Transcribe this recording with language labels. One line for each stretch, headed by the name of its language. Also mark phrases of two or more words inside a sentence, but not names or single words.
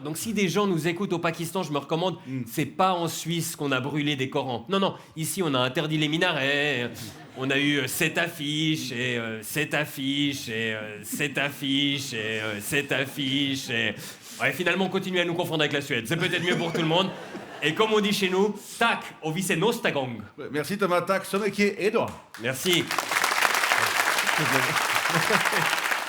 French: Donc si des gens nous écoutent au Pakistan, je me recommande, c'est pas en Suisse qu'on a brûlé des Corans. Non, ici on a interdit les minarets. On a eu cette affiche, et cette affiche, et cette affiche, et cette affiche, et... Ouais, finalement, on continue à nous confondre avec la Suède. C'est peut-être mieux pour tout le monde. Et comme on dit chez nous, tac, on vit
Swedish: nästa gång.
French: Merci Thomas,
Swedish: tack så mycket.
French: Edouard. Merci.